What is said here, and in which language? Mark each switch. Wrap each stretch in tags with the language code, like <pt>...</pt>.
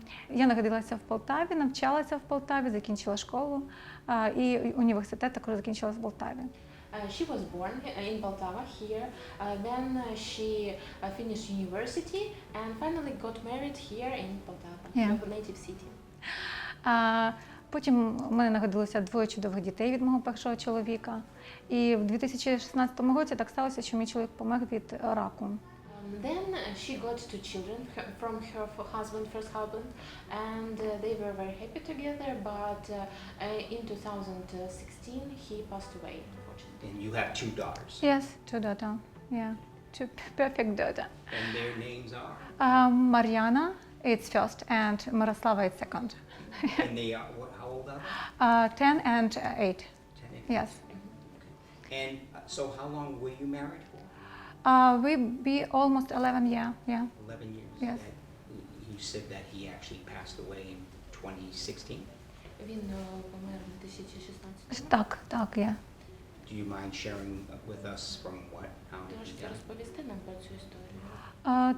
<uk>Я народилася в Полтаві, навчалася в Полтаві, закінчила школу і університет також закінчила в Полтаві.</uk> <en>She was born in Poltava here, then she finished university and finally got married here in Poltava, Yeah. her native city.</en> <uk>Потім у мене народилося двоє чудових дітей від мого першого чоловіка. І в 2016 році так сталося, що мій чоловік помер від раку.</uk> <en>Then she got two children from her first husband, and they were very happy together, but in 2016 he passed away, unfortunately. And you have two daughters. Yes, two daughters. Yeah, two perfect daughters. And their names are? Mariana, it's first, and Miroslava, it's second. And they are, how old are they? 10 and 8. 10 and 8. Yes. And so how long were you married for? We be almost 11 years. Yeah. 11 years. Yes. And you said that he actually passed away in 2016.</en> <uk>Він помер у 2016. Так, yeah.</uk> <en>Do you mind sharing with us from what? How did he</en> <uk>Можете</uk> <en>die?</en> <uk>розповісти нам про цю історію?</uk>